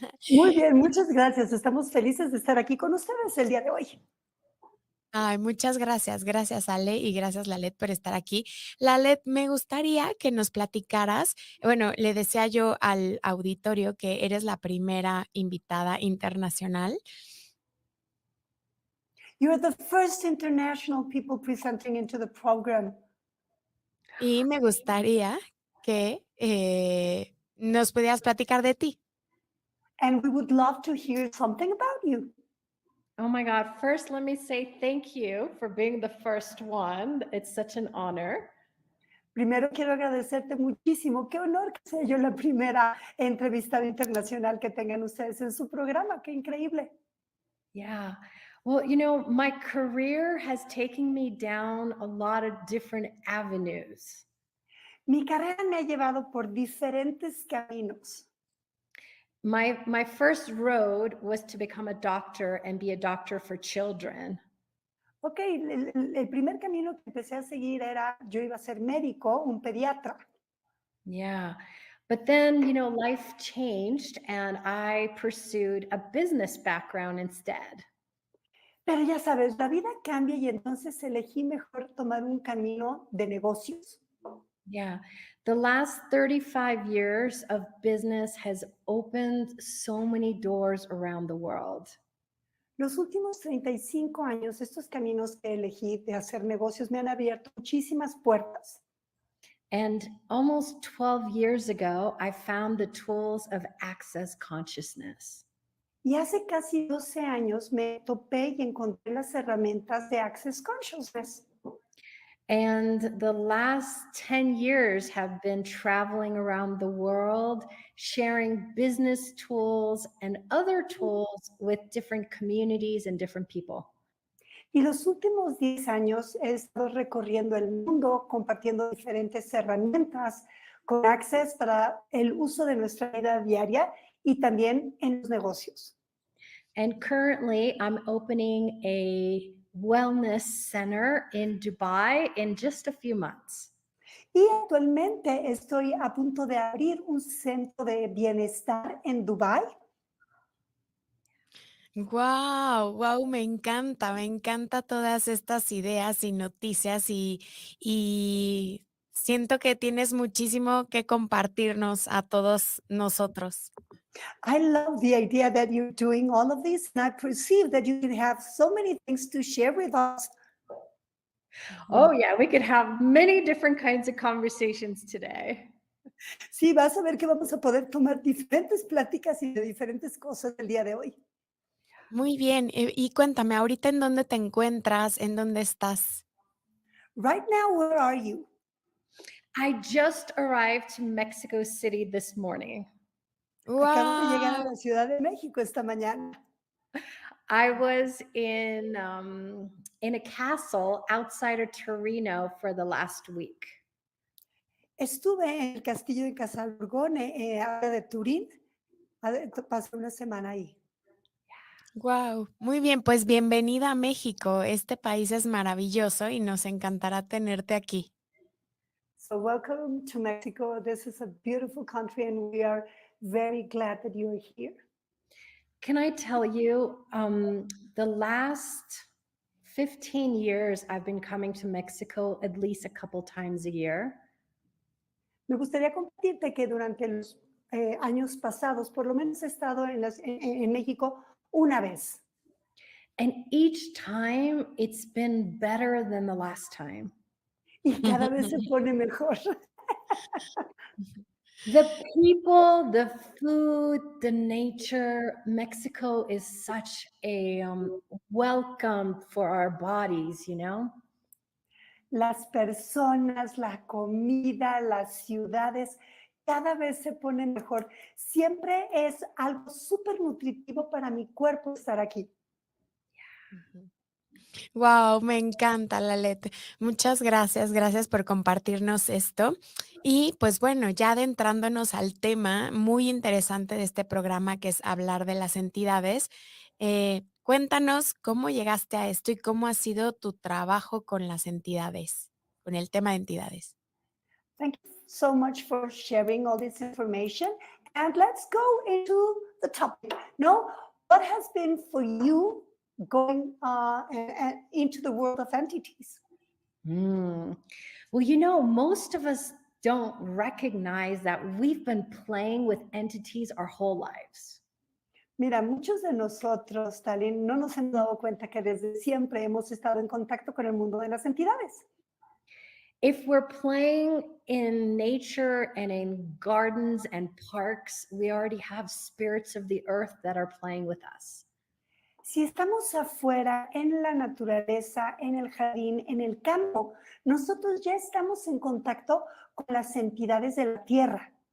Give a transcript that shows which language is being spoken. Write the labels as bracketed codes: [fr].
[es] Muy bien, muchas gracias. Estamos felices de estar aquí con ustedes el día de hoy. Ay, muchas gracias. Gracias, Ale, y gracias, Lalet, por estar aquí. Lalet, me gustaría que nos platicaras, bueno, le decía yo al auditorio que eres la primera invitada internacional [en] You are the first international people presenting into the program. [es] y me gustaría que nos pudieras platicar de ti. [en] And we would love to hear something about you. Oh my God. First, let me say thank you for being the first one. It's such an honor. [es] Primero quiero agradecerte muchísimo. Qué honor que sea yo la primera entrevistada internacional que tengan ustedes en su programa. Qué increíble. [en] Yeah. Well, you know, my career has taken me down a lot of different avenues. [es] Mi carrera me ha llevado por diferentes caminos. [en] My first road was to become a doctor and be a doctor for children. [es] Ok, el primer camino que empecé a seguir era, yo iba a ser médico, un pediatra. [en] Yeah. But then, you know, life changed and I pursued a business background instead. [es] Pero ya sabes, la vida cambia y entonces elegí mejor tomar un camino de negocios. [en] Yeah. The last 35 years of business has opened so many doors around the world. [es] Los últimos 35 años, estos caminos que elegí de hacer negocios me han abierto muchísimas puertas. [en] And almost 12 years ago, I found the tools of access consciousness. [es] Y hace casi 12 años me topé y encontré las herramientas de Access Consciousness. [en] And the last 10 years have been traveling around the world, sharing business tools and other tools with different communities and different people. [es] Y los últimos 10 años he estado recorriendo el mundo, compartiendo diferentes herramientas con Access para el uso de nuestra vida diaria y también en los negocios. [en] And currently, I'm opening a wellness center in Dubai in just a few months. [es] Y actualmente estoy a punto de abrir un centro de bienestar en Dubái. Wow, wow, me encanta todas estas ideas y noticias y siento que tienes muchísimo que compartirnos a todos nosotros. [en] I love the idea that you're doing all of this, and I perceive that you can have so many things to share with us. Oh, yeah, we could have many different kinds of conversations today. [es] Sí, vas a ver que vamos a poder tomar diferentes pláticas y de diferentes cosas el día de hoy. Muy bien, y cuéntame, ¿ahorita en dónde te encuentras? ¿En dónde estás? [en] Right now, where are you? I just arrived to Mexico City this morning. [es] Acabo de llegar a Wow. la Ciudad de México esta mañana. [en] I was in a castle outside of Torino for the last week. [es] Estuve en el castillo de Casalborgone, ahora de Turín, pasé una semana ahí. Wow, muy bien, pues bienvenida a México. Este país es maravilloso y nos encantará tenerte aquí. [en] So welcome to Mexico. This is a beautiful country and we are very glad that you're here. Can I tell you, the last 15 years, I've been coming to Mexico at least a couple times a year. [es] Me gustaría compartirte que durante los años pasados, por lo menos he estado en México una vez. [en] And each time it's been better than the last time. [es] Y cada vez se pone mejor. [en] The people, the food, the nature, Mexico is such a welcome for our bodies, you know? [es] Las personas, la comida, las ciudades, cada vez se ponen mejor. Siempre es algo súper nutritivo para mi cuerpo estar aquí. Wow, me encanta, Lalete. Muchas gracias, gracias por compartirnos esto. Y pues bueno, ya adentrándonos al tema muy interesante de este programa, que es hablar de las entidades, cuéntanos cómo llegaste a esto y cómo ha sido tu trabajo con las entidades, con el tema de entidades. [en] Thank you so much for sharing all this information. And let's go into the topic. No, what has been for you going into the world of entities? Well, you know, most of us don't recognize that we've been playing with entities our whole lives. [es] Mira, muchos de nosotros, Talinn, no nos hemos dado cuenta que desde siempre hemos estado en contacto con el mundo de las entidades. [en] If we're playing in nature and in gardens and parks, we already have spirits of the earth that are playing with us. [es] Si estamos afuera, en la naturaleza, en el jardín, en el campo, nosotros ya estamos en contacto con las entidades de la tierra.